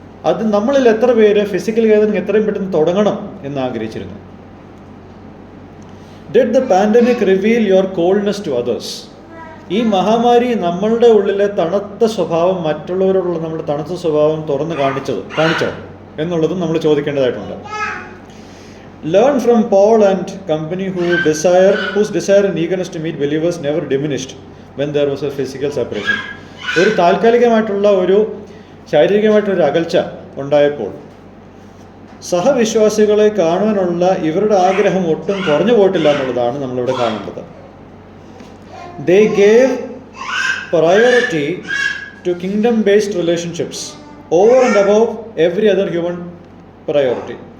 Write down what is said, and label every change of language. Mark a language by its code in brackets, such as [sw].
[ml] അത് നമ്മളിൽ എത്ര പേര് ഫിസിക്കൽ ഗ്യാതറിംഗ് എത്രയും പെട്ടെന്ന് തുടങ്ങണം എന്ന് ആഗ്രഹിച്ചിരുന്നു? [en] Did the pandemic reveal your coldness to others? [ml] ഈ മഹാമാരി നമ്മളുടെ ഉള്ളിലെ തണുത്ത സ്വഭാവം, മറ്റുള്ളവരോടുള്ള നമ്മുടെ തണുത്ത സ്വഭാവം തുറന്ന് കാണിച്ചോ എന്നുള്ളതും നമ്മൾ ചോദിക്കേണ്ടതായിട്ടുണ്ട്. [en] Learn from Paul and company whose desire and eagerness to meet believers never diminished when there was a physical separation. [ml] ഒരു താൽക്കാലികമായിട്ടുള്ള ഒരു ശാരീരികമായിട്ടൊരു അകൽച്ച ഉണ്ടായപ്പോൾ സഹവിശ്വാസികളെ കാണുവാനുള്ള ഇവരുടെ ആഗ്രഹം ഒട്ടും കുറഞ്ഞു പോയിട്ടില്ല എന്നുള്ളതാണ് നമ്മളിവിടെ കാണേണ്ടത്. [en] They gave priority to kingdom-based relationships over and above every other human priority.